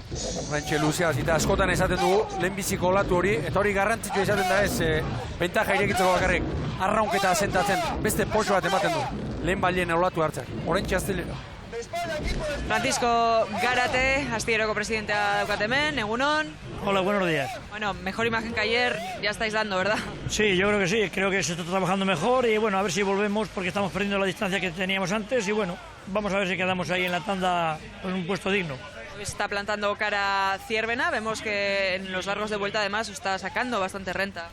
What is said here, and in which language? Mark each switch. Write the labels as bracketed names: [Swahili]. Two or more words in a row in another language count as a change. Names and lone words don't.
[Basque] Oraintxe luzea hasita askotan esaten dugu, lehenbiziko olatu hori, eta hori garrantzitsua esaten da ez, bentaja irekitzeko bakarrik, arraunketa asentatzen, beste poxo bat ematen du, lehen balien olatu hartzak, oraintxe Astillero. Francisco Garate, Astilleroko presidentea daukat hemen, egunon. [Spanish] Hola, buenos días. Bueno, mejor imagen que ayer ya estáis dando, ¿verdad? Sí, yo creo que sí, creo que se está trabajando mejor y bueno, a ver si volvemos porque estamos perdiendo la distancia que teníamos antes y bueno, vamos a ver si quedamos ahí en la tanda con un puesto digno. Está plantando cara Zierbena, vemos que en los largos de vuelta además está sacando bastante renta.